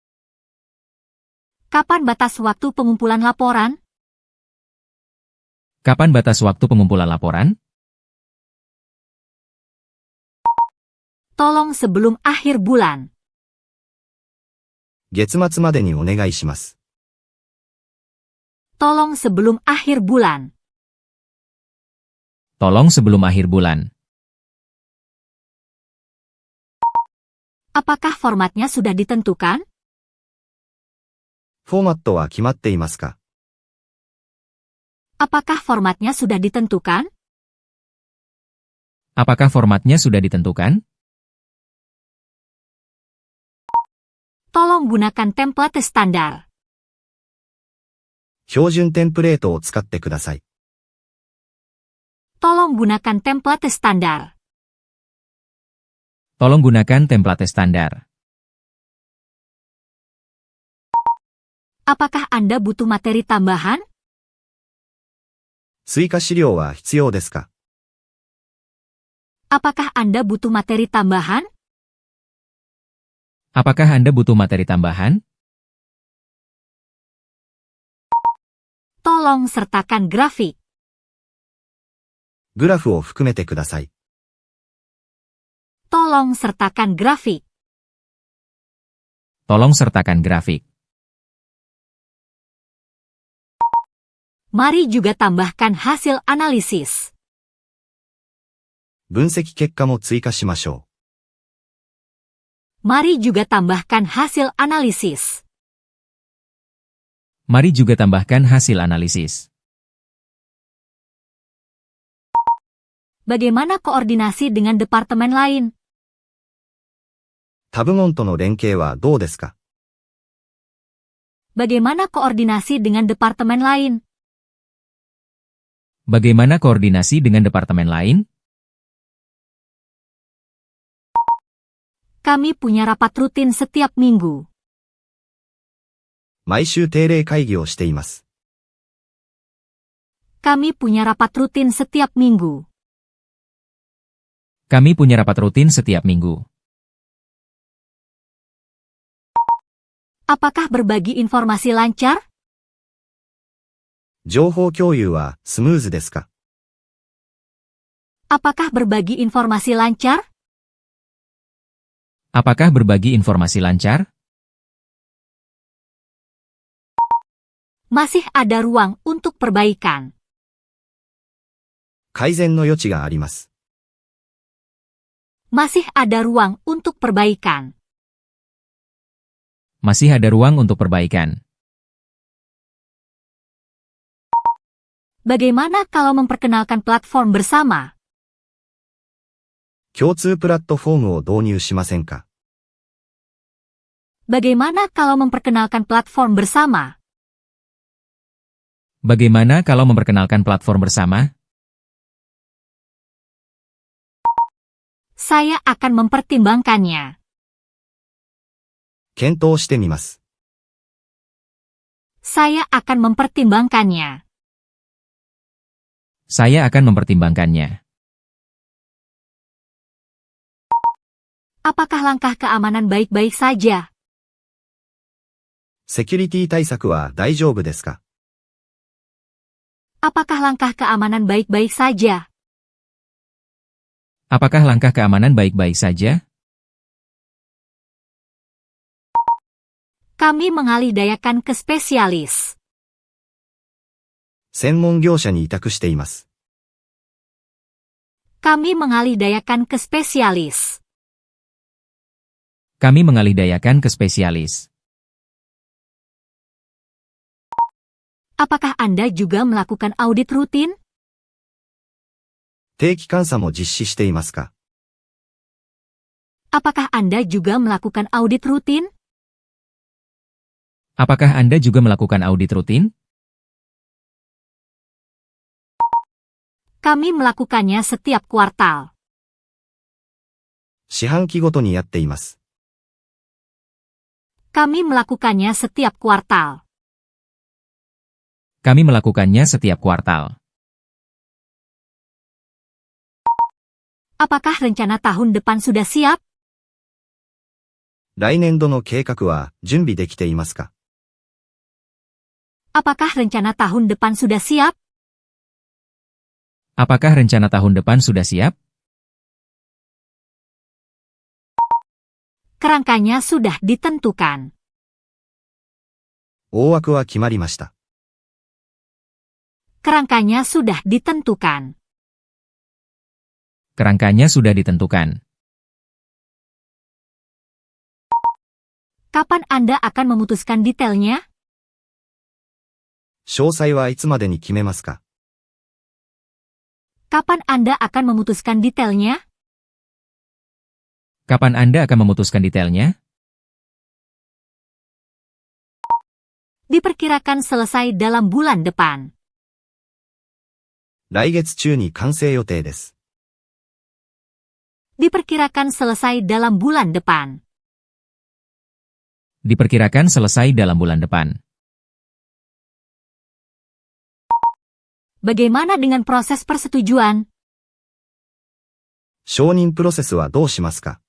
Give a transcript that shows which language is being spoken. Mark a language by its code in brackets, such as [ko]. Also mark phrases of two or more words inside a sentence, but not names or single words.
[id] Kapan batas waktu pengumpulan laporan? Kapan batas waktu pengumpulan laporan? Tolong sebelum akhir bulan. [ja] 月末までにお願いします。 [id] Tolong sebelum akhir bulan. Tolong sebelum akhir bulan. Apakah formatnya sudah ditentukan? [ja] フォーマットは決まっていますか？ [id] Apakah formatnya sudah ditentukan? Apakah formatnya sudah ditentukan? Tolong gunakan template standar. [ja] 標準テンプレートを使ってください。 [id] Tolong gunakan template standar. Tolong gunakan template standar. Apakah Anda butuh materi tambahan? [ja] 追加資料は必要ですか？ [id] Apakah Anda butuh materi tambahan? Apakah Anda butuh materi tambahan? Tolong sertakan grafik. [ja] グラフを含めてください。 [id] Tolong sertakan grafik. Tolong sertakan grafik. Mari juga tambahkan hasil analisis. [ja] 分析結果も追加しましょ [id] Mari juga tambahkan hasil analisis. Mari juga tambahkan hasil analisis. Bagaimana koordinasi dengan departemen lain? [ja] う。他部門との連携はどうですか？ [id] Bagaimana koordinasi dengan departemen lain? Bagaimana koordinasi dengan departemen lain? Kami punya rapat rutin setiap minggu. [ja] 毎週定例会議をしています。 [id] Kami punya rapat rutin setiap minggu. Kami punya rapat rutin setiap minggu. Apakah berbagi informasi lancar? [ja] 情報共有はスムーズですか？ [id] Apakah berbagi informasi lancar? Apakah berbagi informasi lancar? Masih ada ruang untuk perbaikan. [ja] 改善の余地があります。 [id] Masih ada ruang untuk perbaikan. Masih ada ruang untuk perbaikan. Bagaimana kalau memperkenalkan platform bersama? [ja] 共通プラットフォームを導入しませんか？ [id] Bagaimana kalau memperkenalkan platform bersama? Bagaimana kalau memperkenalkan platform bersama? Saya akan mempertimbangkannya. [ja] 検討してみます。 [id] Saya akan mempertimbangkannya. Saya akan mempertimbangkannya. Apakah langkah keamanan baik-baik saja? [ja] セキュリティ対策は大丈夫ですか？ [id] Apakah langkah keamanan baik-baik saja? Apakah langkah keamanan baik-baik saja? Kami mengalihdayakan ke spesialis. [ja] 専門業者に委託しています。 [id] Kami mengalihdayakan ke spesialis. Kami mengalihdayakan ke spesialis. Apakah Anda juga melakukan audit rutin? [ja] 定期監査も実施していますか？ [id] Apakah Anda juga melakukan audit rutin? Apakah Anda juga melakukan audit rutin? Kami melakukannya setiap kuartal. [ja] 四半期ごとにやっています。 [id] Kami melakukannya setiap kuartal. Kami melakukannya setiap kuartal. Apakah rencana tahun depan sudah siap? [ja] 来年度の計画は準備できていますか？ [id] Apakah rencana tahun depan sudah siap? Apakah rencana tahun depan sudah siap? Kerangkanya sudah ditentukan. [ja] 大枠は決まりました。 [id] Kerangkanya sudah ditentukan. Kerangkanya sudah ditentukan. Kapan Anda akan memutuskan detailnya? [ja] 詳細はいつまでに決めますか？ [id] Kapan Anda akan memutuskan detailnya? Kapan Anda akan memutuskan detailnya? Diperkirakan selesai dalam bulan depan. [ja] 来月中に完成予定です。 [id] Diperkirakan selesai dalam bulan depan. Diperkirakan selesai dalam bulan depan. Bagaimana dengan proses persetujuan? [ja] 承認プロセスはどうしますか？